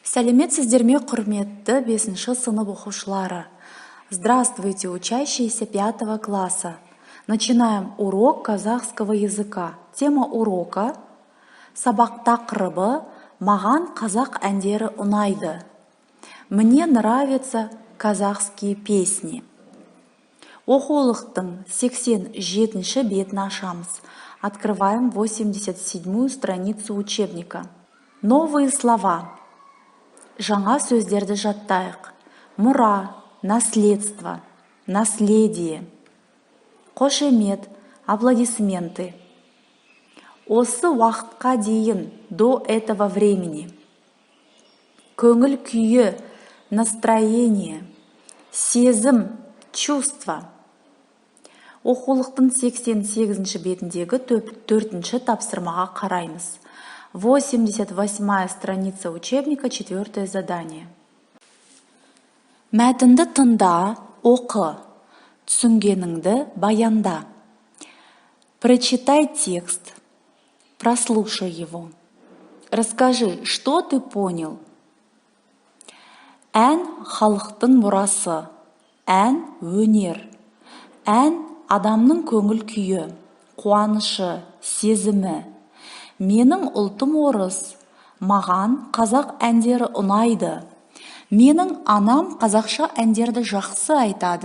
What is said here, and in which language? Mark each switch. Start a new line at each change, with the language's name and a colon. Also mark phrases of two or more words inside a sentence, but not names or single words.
Kazakh: Сәлеметсіздер ме, құрметті 5-ші сынып оқушылары.
Russian: Здравствуйте, учащиеся 5 класса. Начинаем урок казахского языка. Тема урока
Kazakh: сабақ тақырыбы «Маған қазақ әндері ұнайды».
Russian: Мне нравятся казахские песни.
Kazakh: Оқулықтың 87-ші бетін ашамыз.
Russian: Открываем 87-ю страницу учебника. Новые слова.
Kazakh: Жаңа сөздерді жаттайық. Мұра,
Russian: наследство, наследие.
Kazakh: Қошемет, аплодисменты. Осы уақытқа дейін,
Russian: до этого времени.
Kazakh: Көңіл күйі, настроение. Сезім, чувство. Оқулықтың 88-ші бетіндегі 4-ші тапсырмаға қараймыз.
Russian: 88-я страница учебника, 4-е задание.
Kazakh: Мәтінді тыңда, оқы. Түсінгеніңді баянда.
Russian: Прочитай текст. Прослушай его. Расскажи, что ты понял.
Kazakh: Ән халықтың мұрасы. Ән өнер. Ән адамның көңіл күйі, қуанышы, сезімі. Менің ұлтым орыс. Маған қазақ әндері ұнайды. Менің анам қазақша әндерді жақсы айтады.